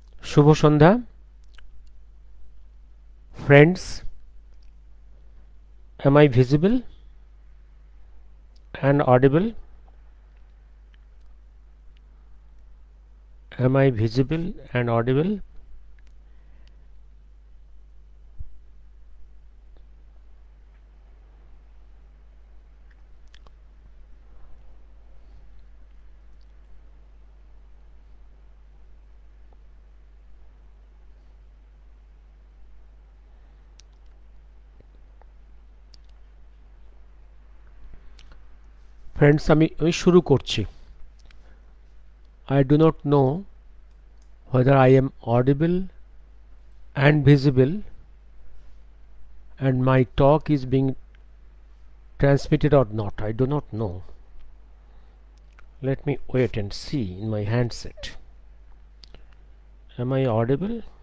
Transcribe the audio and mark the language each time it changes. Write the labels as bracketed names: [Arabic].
[Bangla] Shubho Sandhya friends. [English] Am I visible and audible? Am I visible and audible? [Bangla] Friends, আমি শুরু করছি. [English] I do not know whether I am audible and visible and my talk is being transmitted or not. I do not know. Let me wait and see in my handset. Am I audible?